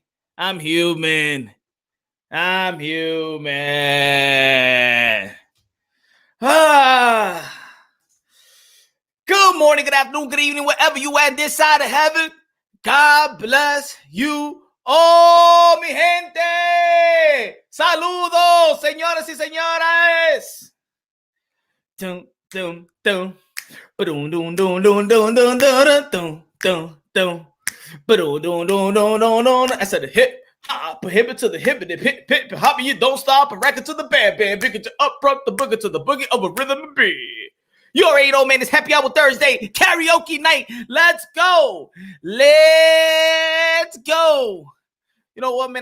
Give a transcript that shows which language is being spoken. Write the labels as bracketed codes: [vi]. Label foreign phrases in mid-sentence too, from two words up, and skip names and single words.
[en] I'm human. Good morning, good afternoon, good evening, wherever you at this side of heaven. God bless you all, [es] mi gente. Saludos, señoras y señores. Dum, dum, dum. Ba-dum, dum, dum, dum, dum, dum, dum, dum, dum, dum. Ba-dum, dum, dum, dum, dum, dum. [en] I said the hip. Hop, hip it to the hip, and hip, hip, hop, you don't stop, and record to the band, bigger to up, front the booger to the boogie of a rhythm and beat. You already know, man, it's Happy Hour Thursday, karaoke night. Let's go. Let's go. You know what, man?